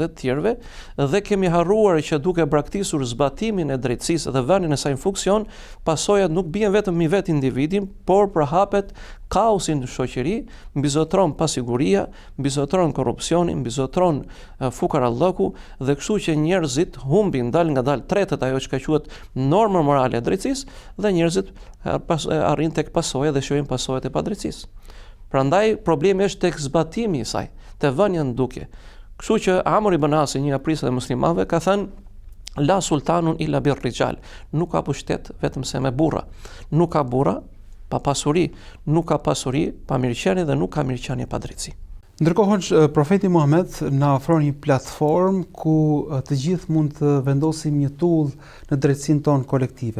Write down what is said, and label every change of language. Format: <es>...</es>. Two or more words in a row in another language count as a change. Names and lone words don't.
<sq>të tjerëve, dhe kemi harruar që duke braktisur zbatimin e drejtësisë dhe vënien e saj në funksion, pasojat nuk bien vetëm mbi vetë individin, por përhapet kaosi në shoqëri, mbizotron pasiguria, mbizotron korrupsioni, mbizotron fukarallëku, dhe kështu që njerëzit humbin dal nga dal tretet ajo që quhet norma morale e drejtësisë, dhe njerëzit arrin tek pasojat dhe shohin pasojat e padrejtësisë. Prandaj problemi është tek zbatimi i saj, te vënia në dukje. Kështu që Amr ibn Asi, një nga prisat e muslimanëve, ka thënë</sq> <ar>لا سلطان إلا بالرجال,</ar> <sq>nuk ka pushtet vetëm se me burra. Nuk ka burra pa pasuri, nuk ka pasuri pa mirëqenie dhe nuk ka mirëqenie pa drejtësi. Ndërkohë profeti Muhammed na ofron një platformë ku të gjithë mund të vendosim një tull në drejtësinë tonë kolektive.</sq>